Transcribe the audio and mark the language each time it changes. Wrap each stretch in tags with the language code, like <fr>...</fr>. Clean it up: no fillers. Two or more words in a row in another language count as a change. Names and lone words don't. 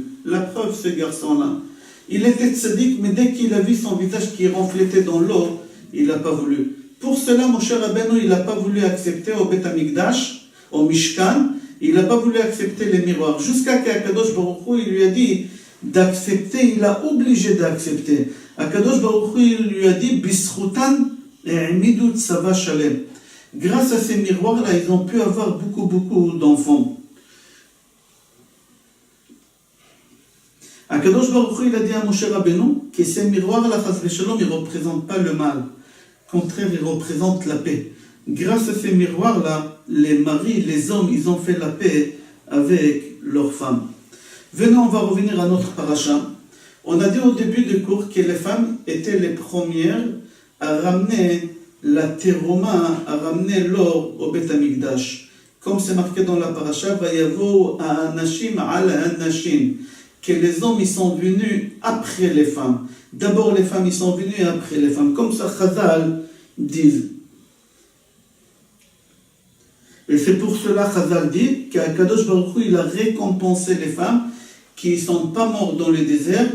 <fr>La preuve, ce garçon-là, il était tzaddik, mais dès qu'il a vu son visage qui reflétait dans l'eau, il n'a pas voulu. Pour cela, Moshe Rabbeinu, il n'a pas voulu accepter au</fr> <he>בית המקדש,</he> <fr>au Mishkan, il n'a pas voulu accepter les miroirs. Jusqu'à qu'Akadosh Baruch Hu, il lui a dit d'accepter, il a obligé d'accepter. Akadosh Baruch Hu, il lui a dit</fr> <he>בזכותן העמידו צבא שלם.</he> <fr>Grâce à ces miroirs-là, ils ont pu avoir beaucoup d'enfants. Akadosh Baruch Hu, il a dit à Moshe Rabbeinu que ces miroirs-là,</fr> <he>חס ושלום,</he> <fr>ils ne représentent pas le mal. Au contraire, ils représentent la paix. Grâce à ces miroirs-là, les maris, les hommes, ils ont fait la paix avec leurs femmes. Venons, on va revenir à notre paracha. On a dit au début du cours que les femmes étaient les premières à ramener la teroma, à ramener l'or au</fr> <he>בית המקדש.</he> <fr>Comme c'est marqué dans la paracha,</fr> <he>ויבאו האנשים על הנשים,</he> <fr>que les hommes ils sont venus après les femmes. D'abord les femmes ils sont venues et après les femmes. Comme ça Chazal disent. Et c'est pour cela Chazal dit qu'Akadosh Baruch Hu il a récompensé les femmes qui ne sont pas mortes dans le désert.</fr>